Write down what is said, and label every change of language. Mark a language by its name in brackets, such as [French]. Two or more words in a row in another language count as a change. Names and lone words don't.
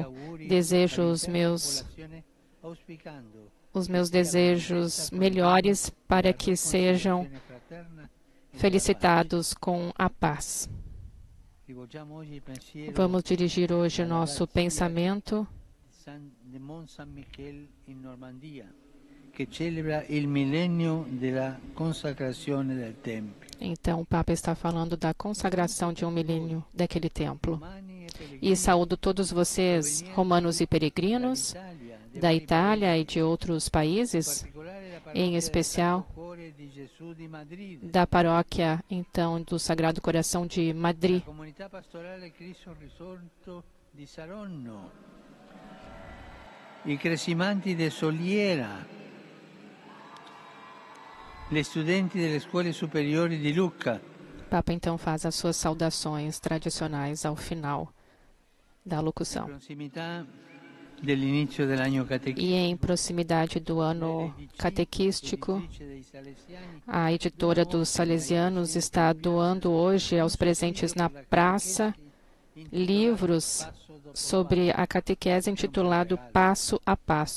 [Portuguese] Desejo os meus desejos melhores para que sejam felicitados com a paz. Vamos dirigir hoje o nosso pensamento [Italian] de Mont Saint-Michel in Normandia, che celebra il millennio della consacrazione del tempio. [Portuguese] Então, o Papa está falando da consagração de um milênio daquele templo. E saúdo todos vocês, romanos e peregrinos, da Itália e de outros países, em especial da paróquia, então, do Sagrado Coração de Madrid. [Italian] Comunità pastorale Cristo Risorto di Saronno, i cresimanti de Soliera, gli studenti delle scuole superiori di Lucca. [Portuguese] O Papa então faz as suas saudações tradicionais ao final da locução. E em proximidade do ano catequístico, a editora dos Salesianos está doando hoje aos presentes na praça livros sobre a catequese intitulado Passo a Passo.